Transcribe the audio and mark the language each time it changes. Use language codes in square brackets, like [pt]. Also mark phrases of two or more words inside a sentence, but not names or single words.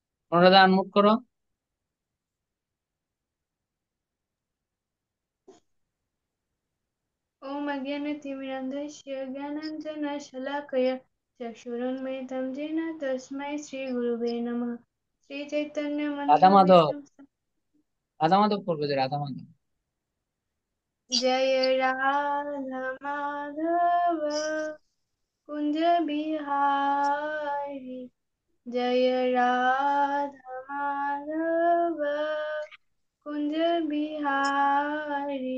[bn] অনুরাধা আনমুট করো। [sa] ॐ अज्ञानतिमिरन्धस्य ज्ञानाञ्जनशलाकया चक्षुरुन्मिलितं येन तस्मै श्रीगुरुवे नमः। [bn] রাধা মাধব, [sa] श्रीचैतन्यमनोभीष्टं [bn] রাধা মাধব করবে, যে রাধা মাধব। [hi] जय राधा माधव कुञ्ज बिहारी। जय राधा माधव कुञ्ज बिहारी।